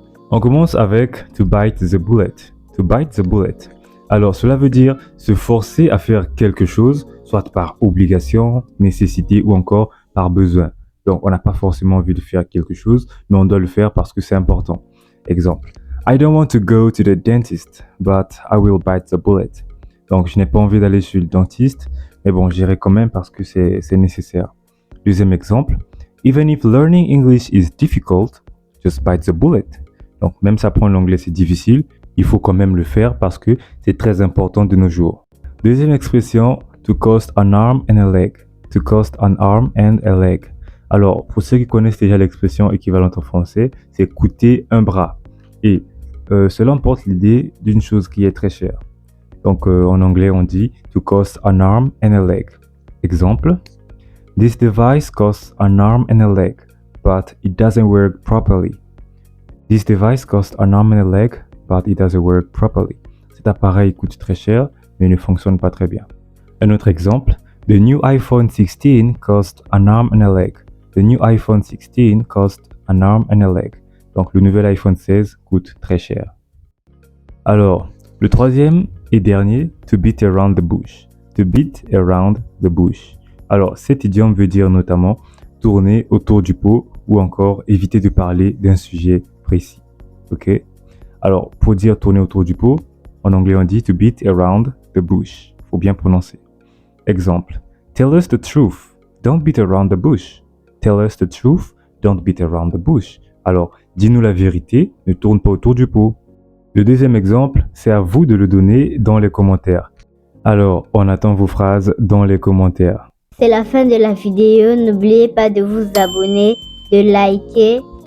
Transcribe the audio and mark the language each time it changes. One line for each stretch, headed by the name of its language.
French: On commence avec
English: to bite the bullet. To bite the bullet.
French: Alors cela veut dire se forcer à faire quelque chose, soit par obligation, nécessité ou encore par besoin. Donc on n'a pas forcément envie de faire quelque chose, mais on doit le faire parce que c'est important. Exemple.
English: I don't want to go to the dentist, but I will bite the bullet.
French: Donc je n'ai pas envie d'aller chez le dentiste, mais bon j'irai quand même parce que c'est nécessaire. Deuxième exemple,
English: even if learning English is difficult, just bite the bullet.
French: Donc, même si apprendre l'anglais c'est difficile, il faut quand même le faire parce que c'est très important de nos jours. Deuxième expression,
English: to cost an arm and a leg. To cost an arm and a leg.
French: Alors, pour ceux qui connaissent déjà l'expression équivalente en français, c'est coûter un bras. Et cela emporte l'idée d'une chose qui est très chère. Donc, en anglais, on dit
English: to cost an arm and a leg.
French: Exemple.
English: This device costs an arm and a leg, but it doesn't work properly. This device costs an arm and a leg, but it doesn't work properly.
French: Cet appareil coûte très cher, mais ne fonctionne pas très bien. Un autre exemple,
English: the new iPhone 16 costs an arm and a leg. The new iPhone 16 costs an arm and a leg.
French: Donc le nouvel iPhone 16 coûte très cher. Alors, le troisième et dernier,
English: to beat around the bush. To beat around the bush.
French: Alors, cet idiome veut dire notamment tourner autour du pot ou encore éviter de parler d'un sujet précis. Ok? Alors, pour dire tourner autour du pot, en anglais on dit
English: to beat around the bush.
French: Faut bien prononcer. Exemple.
English: Tell us the truth. Don't beat around the bush. Tell us the truth. Don't beat around the bush.
French: Alors, dis-nous la vérité, ne tourne pas autour du pot. Le deuxième exemple, c'est à vous de le donner dans les commentaires. Alors, on attend vos phrases dans les commentaires. C'est la fin de la vidéo. N'oubliez pas de vous abonner, de liker